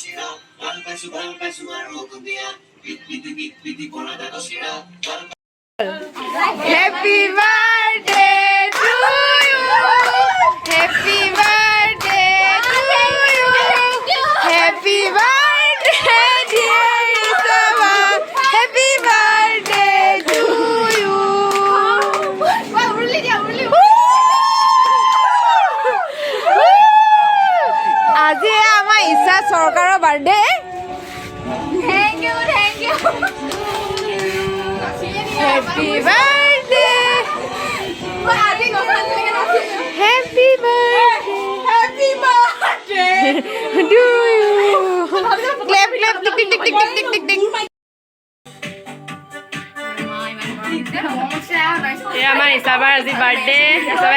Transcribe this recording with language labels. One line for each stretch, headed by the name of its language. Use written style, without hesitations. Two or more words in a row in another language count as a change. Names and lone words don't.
English: Happy birthday to you. Happy birthday to you. Happy birthday dear Isaba. Happy birthday to you.
Assamese: আজি আমাৰ ইচ্ছা চৰকাৰৰ বাৰ্থডে
English: Thank you. Happy birthday. Happy birthday to you. Clap. Tick.
Assamese: আমাৰ ইছাবাৰ আজি বাৰ্থডে সবাই